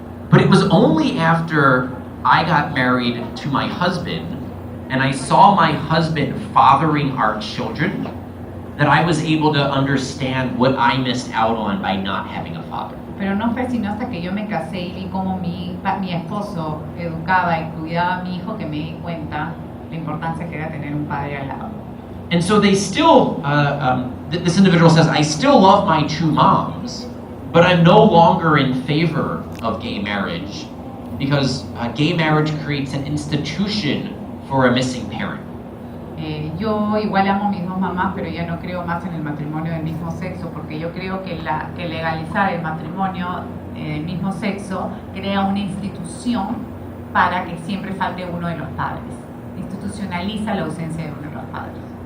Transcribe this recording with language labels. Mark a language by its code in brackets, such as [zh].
[en] But it was only after I got married to my husband, and I saw my husband fathering our children, that I was able to understand what I missed out on by not having a father. [es] Pero no fue sino hasta que yo me casé y vi cómo mi esposo educaba y cuidaba a mi hijo que me di cuenta la importancia que era tener un padre al lado. [en] And so they still, this individual says, I still love my two moms, but I'm no longer in favor of gay marriage because gay marriage creates an institution for a missing parent. [es] Yo igual amo a mis dos mamás, pero ya no creo más en el matrimonio del mismo sexo, porque yo creo que legalizar el matrimonio del mismo sexo crea una institución para que siempre falte uno de los padres. Institucionaliza la ausencia de uno de los padres.